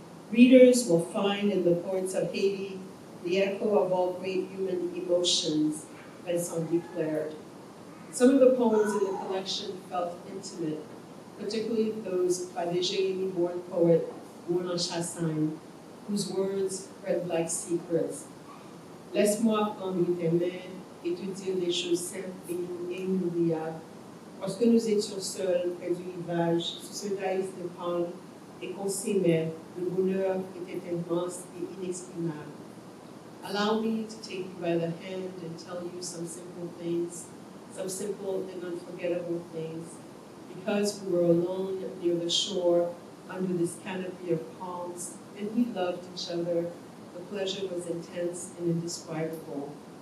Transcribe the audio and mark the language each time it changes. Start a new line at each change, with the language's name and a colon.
English: Readers will find in the Poets of Haiti the echo of all great human emotions, Vincent declared. Some of the poems in the collection felt intimate, particularly those by the Jérémie-born poet Roland Chassagne, whose words read like secrets.
French: Laisse-moi prendre tes mains et te dire des choses simples et inoubliables. Lorsque nous étions seuls près du rivage, sous ce daïs de palme, et qu'on s'aimait, le bonheur était immense et inexprimable.
English: Allow me to take you by the hand and tell you some simple things, some simple and unforgettable things. Because we were alone near the shore, under this canopy of palms, and we loved each other, the pleasure was intense and indescribable.